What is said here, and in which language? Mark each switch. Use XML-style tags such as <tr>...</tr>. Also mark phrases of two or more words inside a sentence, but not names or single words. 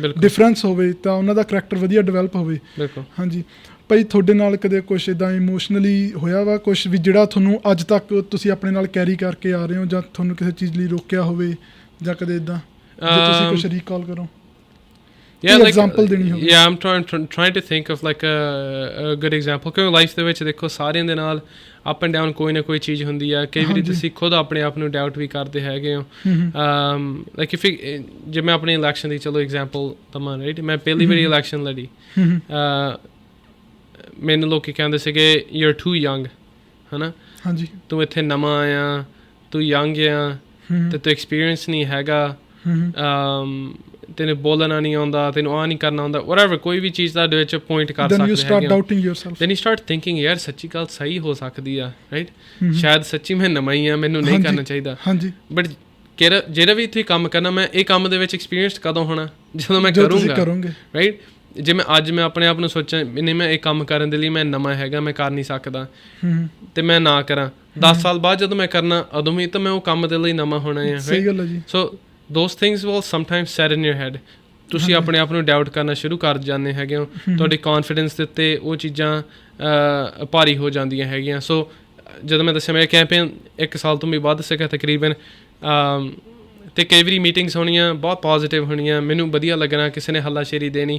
<pa>ਡਿਫਰੈਂਸ ਹੋਵੇ ਤਾਂ ਉਹਨਾਂ ਦਾ ਕਰੈਕਟਰ ਵਧੀਆ ਡਿਵੈਲਪ ਹੋਵੇ। ਹਾਂਜੀ ਭਾਈ, ਤੁਹਾਡੇ ਨਾਲ ਕਦੇ ਕੁਛ ਇੱਦਾਂ ਇਮੋਸ਼ਨਲੀ ਹੋਇਆ ਵਾ ਕੁਛ ਵੀ ਜਿਹੜਾ ਤੁਹਾਨੂੰ ਅੱਜ ਤੱਕ ਤੁਸੀਂ ਆਪਣੇ ਨਾਲ ਕੈਰੀ ਕਰਕੇ ਆ ਰਹੇ ਹੋ, ਜਾਂ ਤੁਹਾਨੂੰ ਕਿਸੇ ਚੀਜ਼ ਲਈ ਰੋਕਿਆ ਹੋਵੇ, ਜਾਂ ਕਦੇ ਇੱਦਾਂ ਜੇ ਤੁਸੀਂ ਕੁਛ ਰੀਕਾਲ ਕਰੋ? example ਦੇਣੀ ਹੋਵੇ।</pa> <en>I'm trying to think of like a good example,</en> <pa>ਕਿਉਂਕਿ ਲਾਈਫ ਦੇ ਵਿੱਚ ਦੇਖੋ ਸਾਰਿਆਂ ਦੇ ਨਾਲ</pa> <en>up and down</en> <pa>ਕੋਈ ਨਾ ਕੋਈ ਚੀਜ਼ ਹੁੰਦੀ ਆ। ਕਈ ਵਾਰੀ ਤੁਸੀਂ ਖੁਦ ਆਪਣੇ ਆਪ ਨੂੰ ਡਾਊਟ ਵੀ ਕਰਦੇ ਹੈਗੇ ਹੋ।</pa> <en>like if</en> <pa>ਜੇ ਮੈਂ ਆਪਣੀ ਇਲੈਕਸ਼ਨ ਦੀ ਚਲੋ ਐਗਜ਼ਾਮਪਲ ਦਵਾਂ, ਰਾਈਟ, ਮੈਂ ਪਹਿਲੀ ਵਾਰੀ ਇਲੈਕਸ਼ਨ ਲੜੀ, ਮੈਨੂੰ ਲੋਕੀ ਕਹਿੰਦੇ ਸੀਗੇ</pa> <en>you are too young,</en> <pa>ਹੈ ਨਾ, ਹਾਂਜੀ, ਤੂੰ ਇੱਥੇ ਨਵਾਂ ਆਇਆ, ਤੂੰ ਯੰਗ ਆ, ਤੇ ਤੂੰ ਐਕਸਪੀਰੀਅੰਸ ਨਹੀਂ ਹੈਗਾ, ਤੈਨੂੰ ਬੋਲਣਾ ਨਹੀਂ ਆਉਂਦਾ, ਤੈਨੂੰ ਆਹ ਨਹੀਂ ਕਰਨਾ ਆਉਂਦਾ, whatever, ਕੋਈ ਵੀ ਚੀਜ਼ ਦਾ ਦੇ ਵਿੱਚ ਪੁਆਇੰਟ ਕਰ ਸਕਦੇ ਹੈਗੇ।</pa> <en>then you start thinking</en> <pa>ਯਾਰ ਸੱਚੀ ਗੱਲ ਸਹੀ ਹੋ ਸਕਦੀ ਆ, ਰਾਈਟ, ਸ਼ਾਇਦ ਸੱਚੀ ਮੈਂ ਨਵਾਂ ਹੀ ਆ, ਮੈਨੂੰ ਨਹੀਂ ਕਰਨਾ ਚਾਹੀਦਾ। ਬਟ ਜਿਹੜਾ ਵੀ ਇੱਥੇ ਕੰਮ ਕਰਨਾ, ਮੈਂ ਇਹ ਕੰਮ ਦੇ ਵਿੱਚ ਐਕਸਪੀਰੀਅੰਸਡ ਕਦੋਂ ਹੋਣਾ? ਜਦੋਂ ਮੈਂ ਕਰੂੰਗਾ, ਰਾਈਟ। ਜੇ ਮੈਂ ਆਪਣੇ ਆਪ ਨੂੰ ਸੋਚਾਂ ਨਹੀਂ ਮੈਂ ਇਹ ਕੰਮ ਕਰਨ ਦੇ ਲਈ ਮੈਂ ਨਵਾਂ ਹੈਗਾ, ਮੈਂ ਕਰ ਨਹੀਂ ਸਕਦਾ, ਤੇ ਮੈਂ ਨਾ ਕਰਾਂ, 10 ਸਾਲ ਬਾਅਦ ਜਦੋਂ ਮੈਂ ਕਰਨਾ ਉਦੋਂ ਵੀ ਤਾਂ ਮੈਂ ਉਹ ਕੰਮ ਦੇ ਲਈ ਨਵਾਂ ਹੋਣਾ ਹੈ।</pa> <en>ਸੋ those things will sometimes set in your head.</en> <pa>ਤੁਸੀਂ ਆਪਣੇ ਆਪ ਨੂੰ ਡਾਊਟ ਕਰਨਾ ਸ਼ੁਰੂ ਕਰ ਜਾਂਦੇ ਹੈਗੇ ਹੋ, ਤੁਹਾਡੇ ਕੌਨਫੀਡੈਂਸ ਦੇ ਉੱਤੇ ਉਹ ਚੀਜ਼ਾਂ ਭਾਰੀ ਹੋ ਜਾਂਦੀਆਂ ਹੈਗੀਆਂ। ਸੋ ਜਦੋਂ ਮੈਂ ਦੱਸਿਆ ਮੇਰਾ ਕੈਂਪੇਨ 1 ਸਾਲ ਤੋਂ ਵੀ ਵੱਧ ਸੀਗਾ ਤਕਰੀਬਨ, ਅਤੇ ਕਈ ਵਾਰੀ ਮੀਟਿੰਗਸ ਹੋਣੀਆਂ ਬਹੁਤ ਪੋਜ਼ੀਟਿਵ ਹੋਣੀਆਂ, ਮੈਨੂੰ ਵਧੀਆ ਲੱਗਣਾ, ਕਿਸੇ ਨੇ ਹੱਲਾਸ਼ੇਰੀ ਦੇਣੀ।</pa>